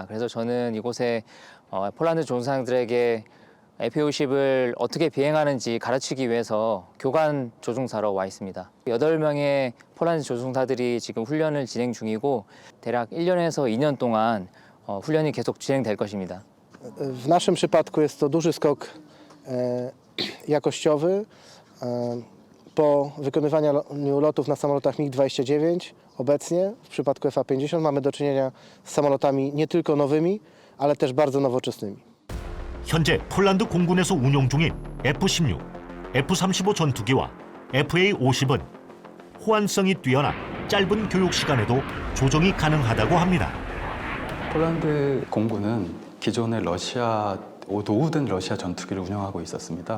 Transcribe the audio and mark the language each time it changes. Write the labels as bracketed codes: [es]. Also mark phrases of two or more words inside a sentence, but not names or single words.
[ko] 그래서 저는 이곳에 폴란드 조종사들에게 FA-50을 어떻게 비행하는지 가르치기 위해서 교관 조종사로 와 있습니다. 8명의 폴란드 조종사들이 지금 훈련을 진행 중이고 대략 1년에서 2년 동안 훈련이 계속 진행될 것입니다. [pl] W naszym przypadku jest to duży skok jakościowy. Po wykonywaniu lotów na samolotach MiG-29 obecnie w przypadku FA-50 mamy do czynienia z samolotami nie tylko nowymi, ale też bardzo nowoczesnymi. [ko] 현재 폴란드 공군에서 운용 중인 F-16, F-35 전투기와 FA-50은 호환성이 뛰어나 짧은 교육 시간에도 조종이 가능하다고 합니다. 폴란드 공군은 기존의 노후된 러시아 전투기를 운영하고 있었습니다.